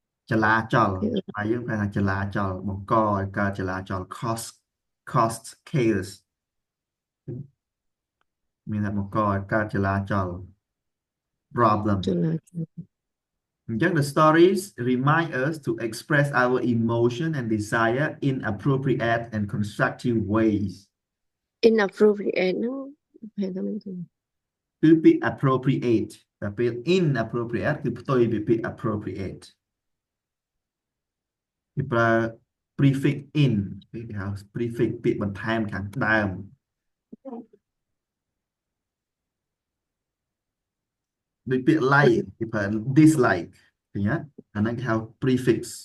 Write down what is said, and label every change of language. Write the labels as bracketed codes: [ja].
[km] ចលាចលហើយយើងប្រែថាចលាចលបង្កឲ្យកើតចលាចល [en] cost chaos [km] មានតែបង្កឲ្យកើតចលាចល problem ចលាចល [en] the stories remind us to express our emotion and desire in appropriate and constructive ways. [km] inappropriate ហ្នឹងពេលថាមិន គឺពាក្យ appropriate តែពេល inappropriate គឺផ្ទុយពីពាក្យ appropriate គេប្រើ prefix in គេហៅ prefix ពាក្យបន្ថែមខាងដើមដូចពាក្យ like គេប្រើ dislike ឃើញទេអាហ្នឹងគេហៅ prefix